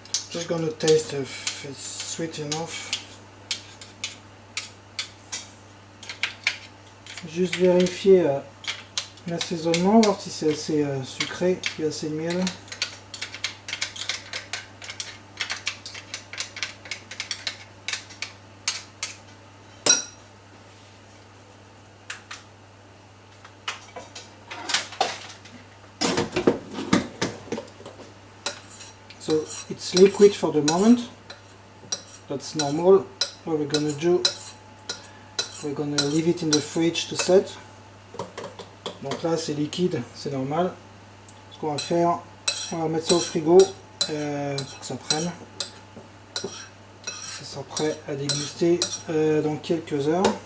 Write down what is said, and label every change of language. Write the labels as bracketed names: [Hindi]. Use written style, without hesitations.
[English] Just gonna taste if it's sweet enough. [French] Juste vérifier l'assaisonnement, voir si c'est assez sucré, s'il y a assez de miel. [English] So it's liquid for the moment. That's normal. What we're gonna do, we're gonna leave it in the fridge to set. [French] Donc là c'est liquide, c'est normal. Ce qu'on va faire, on va mettre ça au frigo pour que ça prenne. Ça sera prêt à déguster dans quelques heures.